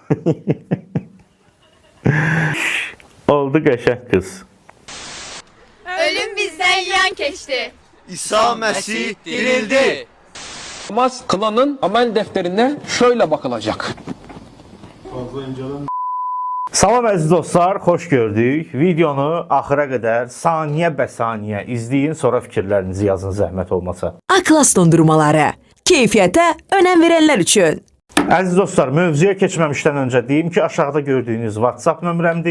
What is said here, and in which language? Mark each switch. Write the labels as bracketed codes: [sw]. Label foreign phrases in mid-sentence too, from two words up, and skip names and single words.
[az] Oldu qəşəng qız. [tr] Ölüm bizden yan keçti. İsa Mesih dirildi. Namaz kılanın amel defterine şöyle bakılacak. [az] Salam əziz dostlar, xoş gördük. Videonu axıra qədər saniyə bə saniyə izləyin, sonra fikirlərinizi yazın zəhmət olmasa. [tr] Aklas dondurmaları. [az] Keyfiyyətə önəm verənlər üçün. Əziz dostlar, mövzuya keçməmişdən öncə deyim ki, aşağıda gördüyünüz WhatsApp nömrəmdir.